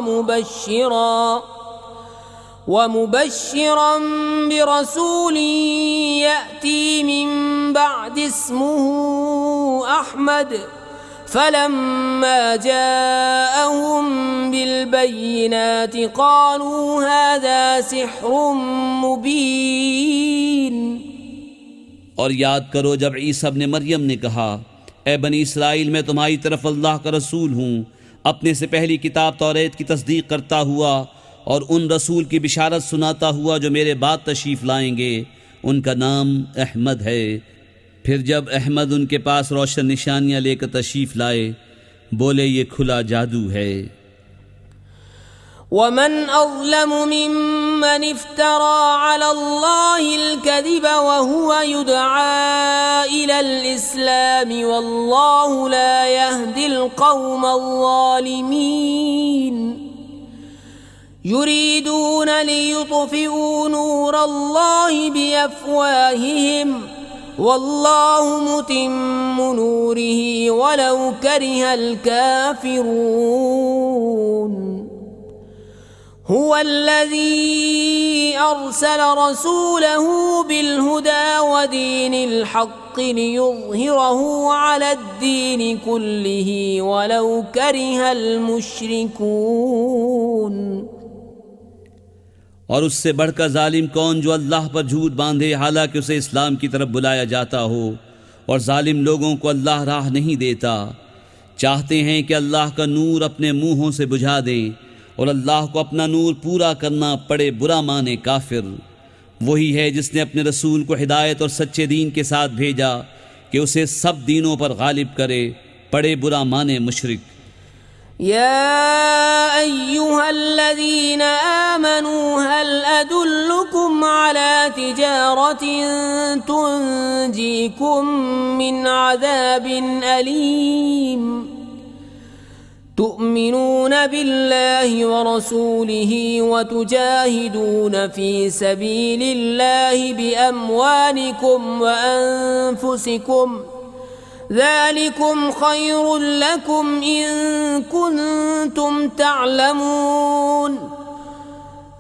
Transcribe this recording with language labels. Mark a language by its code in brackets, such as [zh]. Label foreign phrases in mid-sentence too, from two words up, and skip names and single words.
[ar] ومبشرا برسول يأتي من بعدي اسمه أحمد فلما جاءهم بالبينات قالوا هذا سحر مبين. [ur] اور یاد کرو جب عیسیٰ ابن مریم نے کہا، اے بنی اسرائیل میں تمہاری طرف اللہ کا رسول ہوں، اپنے سے پہلی کتاب توریت کی تصدیق کرتا ہوا اور ان رسول کی بشارت سناتا ہوا جو میرے بعد تشریف لائیں گے، ان کا نام احمد ہے. پھر جب احمد ان کے پاس روشن نشانیاں لے کر تشریف لائے، بولے یہ کھلا جادو ہے. [ar] ومن أظلم ممن افترى على الله الكذب وهو يدعى إلى الإسلام والله لا يهدي القوم الظالمين. يريدون ليطفئوا نور الله بأفواههم والله متم نوره ولو كره الكافرون. هو الذي أرسل رسوله بالهدى ودين الحق ليظهره على الدين كله ولو كره المشركون. [ur] اور اس سے بڑھ کر ظالم کون جو اللہ پر جھوٹ باندھے حالانکہ اسے اسلام کی طرف بلایا جاتا ہو، اور ظالم لوگوں کو اللہ راہ نہیں دیتا. چاہتے ہیں کہ اللہ کا نور اپنے مونہوں سے بجھا دیں، اور اللہ کو اپنا نور پورا کرنا پڑے برا مانے کافر. وہی ہے جس نے اپنے رسول کو ہدایت اور سچے دین کے ساتھ بھیجا کہ اسے سب دینوں پر غالب کرے، پڑے برا مانے مشرک. [ar] يا أيها الذين آمنوا هل أدلكم على تجارة تنجيكم من عذاب أليم. تؤمنون بالله ورسوله وتجاهدون في سبيل الله بأموالكم وأنفسكم ذلكم خير لكم إن كنتم تعلمون.